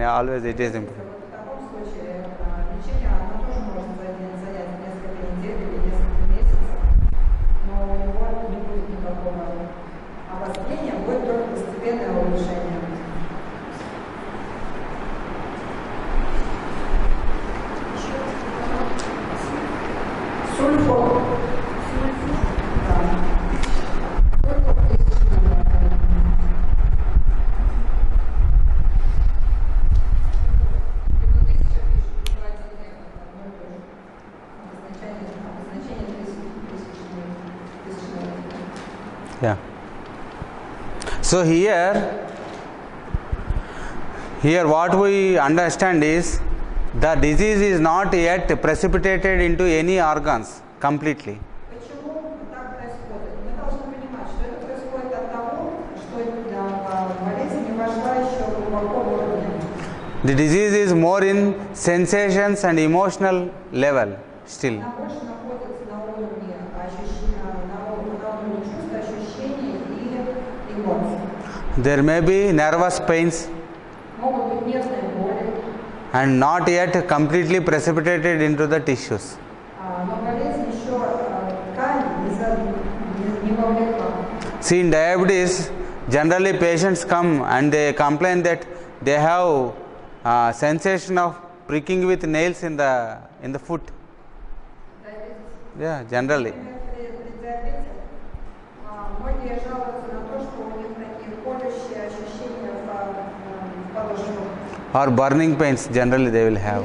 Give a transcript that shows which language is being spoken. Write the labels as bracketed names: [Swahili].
[English] Always it is important. [Russian] В таком случае лечение, оно тоже может занять несколько недель или несколько месяцев, но у него не будет никакого обострения, будет только постепенное улучшение. Сульфор. Да. Сульфор 1000 мг. [English] Yeah. So here what we understand is the disease is not yet precipitated into any organs completely. [Russian] Почему так происходит? Мы должны понимать, что это происходит от того, что болезнь не вошла еще глубоко в органы. [English] The disease is more in sensations and emotional level still. [Russian] Она больше находится на уровне ощущения, на уровне чувств, ощущений и эмоций. [English] There may be nervous pains [Russian] Могут быть нервные боли, [English] and not yet completely precipitated into the tissues. [Russian] но болезнь еще ткань не вовлекла. [English] See, in diabetes, generally patients come and they complain that they have sensation of pricking with nails in the foot. Yeah, generally. [Russian] При диабете многие жалуются на то, что у них такие колющие ощущения в подошвах. [English] Or burning pains, generally they will have.